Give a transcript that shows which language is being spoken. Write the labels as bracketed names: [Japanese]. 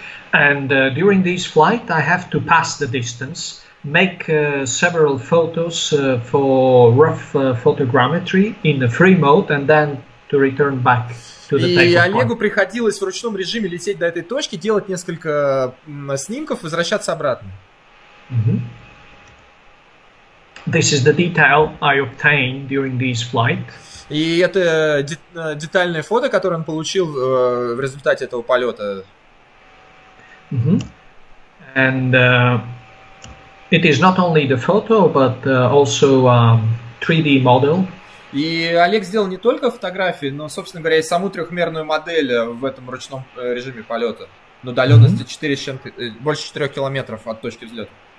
[English] And during this flight, I have to pass the distance, make several photos for rough photogrammetry in the free mode, and then to return back to the takeoff point. [Russian] И Олегу приходилось в ручном режиме лететь до этой точки, делать несколько снимков, возвращаться обратно. [English] This is the detail I obtained during this flight. [Russian] И это детальное фото, которое он получил в результате этого полета. [English] And it is not only the photo, but also 3D model. [Russian] И Олег сделал не только фотографии, но, собственно говоря, и саму трехмерную модель в этом ручном режиме полета на удаленности больше 4 километров от точки взлета.